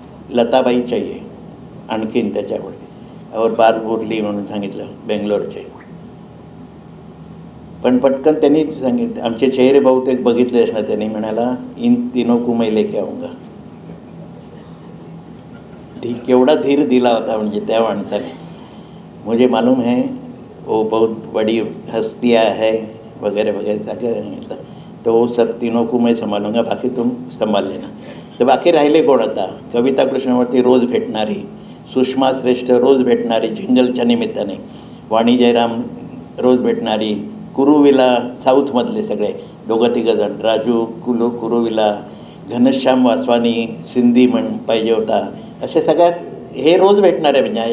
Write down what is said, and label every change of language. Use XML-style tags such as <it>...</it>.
<mr>लताबाई चाहिए आणखीन त्याच्यावर, और बार बोरली म्हणून सांगितलं बेंगलोरचे. पण पटकन त्यांनी सांगितलं, आमचे चेहरे बहुतेक बघितले असणार त्यांनी, म्हणाला</mr> <hi>इन तीनों को मैं लेके आऊंगा.</hi> <mr>केवढा धीर दिला होता म्हणजे त्या माणसाने.</mr> <hi>मुझे मालूम है वो बहुत बड़ी हस्तियाँ है वगैरह वगैरह सांगितलं. तो वो सब तीनों को मैं संभालूंगा, बाकी तुम संभाल लेना.</hi> <mr>तर बाकी राहिले कोण आता, कविता कृष्णमूर्ती रोज भेटणारी, सुषमा श्रेष्ठ रोज भेटणारी जिंगलच्या निमित्ताने, वाणी जयराम रोज भेटणारी, कुरुविला साऊथमधले सगळे 2-3 जण, राजू कुरुविला, घनश्याम वासवानी सिंधी म्हण पाहिजे होता, असे सगळ्यात हे रोज भेटणार आहे.</mr>